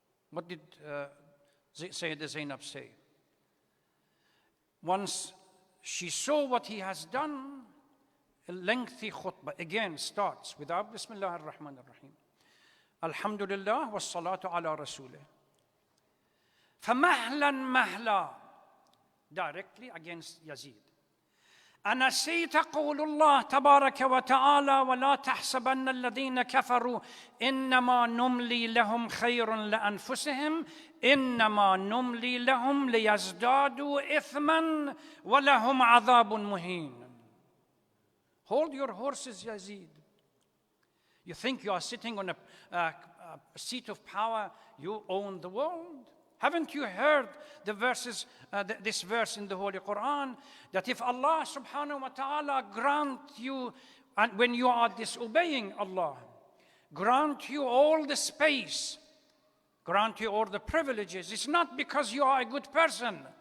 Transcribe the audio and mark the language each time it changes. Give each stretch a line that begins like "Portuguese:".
English: What did Sayyidah Zainab say? Once she saw what he has done, a lengthy khutbah again starts without
Arabic: Bismillah ar-Rahman ar-Rahim. Alhamdulillah wa salatu ala Rasulih. فَمَهْلًا مَهْلًا,
English: directly against Yazid.
Arabic: أنسيت قول الله تبارك وتعالى ولا تحسبن الذين كفروا إنما نملي لهم خير لأنفسهم إنما نملي لهم ليزدادوا إثما ولهم عذاب مهين.
English: Hold your horses, Yazid. You think you are sitting on a seat of power, you own the world? Haven't you heard the verses, this verse in the Holy Quran, that if Allah subhanahu wa ta'ala grant you, and when you are disobeying Allah, grant you all the space, grant you all the privileges, it's not because you are a good person.